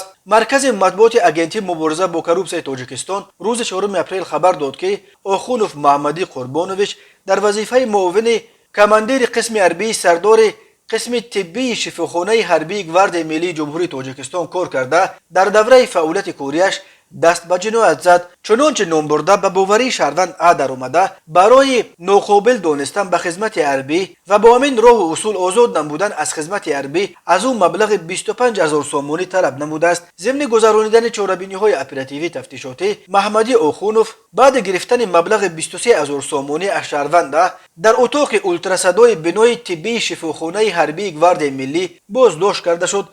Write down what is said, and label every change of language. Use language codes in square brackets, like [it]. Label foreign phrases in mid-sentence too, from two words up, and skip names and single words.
[tg] маркази матбуоти агентии мубориза бо коррупсияи тоҷикистон рӯзи 4 апрел хабар дод ки охунов маҳмадӣ қурбонович дар вазифаи муовини командири қисми ҳарбии сардори қисми тиббии шифохонаи ҳарбии гвардияи миллии ҷумҳурии тоҷикистон кор карда дар давраи фаъолияти корияш даст ба ҷиноят зад. Чунончи номбурда ба бовари шаҳрванд даромада барои ноқобил донистан ба хизмати ҳарбӣ ва бо ҳамин роҳ ва усул озод намудан аз хизмати ҳарбӣ аз он маблағи 25000 сомонӣ талаб намудааст. Зимни гузаронидани чорабиниҳои оперативӣ-тафтишотӣ, Маҳмадӣ Охунов баъди гирифтани маблағи 23000 сомонӣ аз шаҳрванд дар утоқи ултрасадои бинои тиббии шифохонаи ҳарбии гвардияи миллӣ боздошт карда шуд.